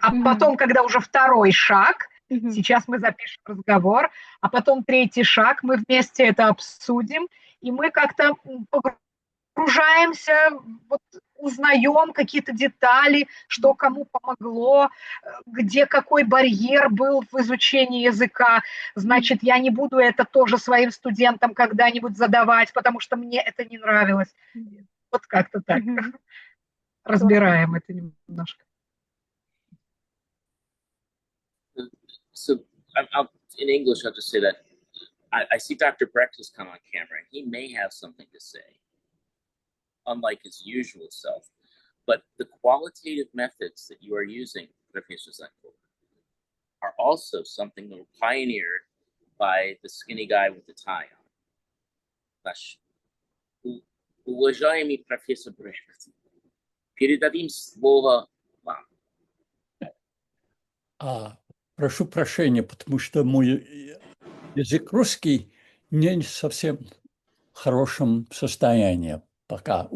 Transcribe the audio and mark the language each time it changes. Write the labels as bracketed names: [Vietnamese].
[Russian] А потом, когда уже второй шаг, сейчас мы запишем разговор, а потом третий шаг, мы вместе это обсудим, и мы как-то погружаемся, вот, узнаем какие-то детали, что кому помогло, где какой барьер был в изучении языка. Значит, я не буду это тоже своим студентам когда-нибудь задавать, потому что мне это не нравилось. Вот как-то так. Разбираем это немножко. [English] So in English, I'll just say that I see Dr. Breckles come on camera, and he may have something to say, unlike his usual self. But the qualitative methods that you are using, Professor Zanko, are also something that were pioneered by the skinny guy with the tie on. [Russian] Наш уважаемый профессор Breckles, передадим слово вам. Прошу прощения, потому что мой язык русский не совсем в хорошем состоянии пока.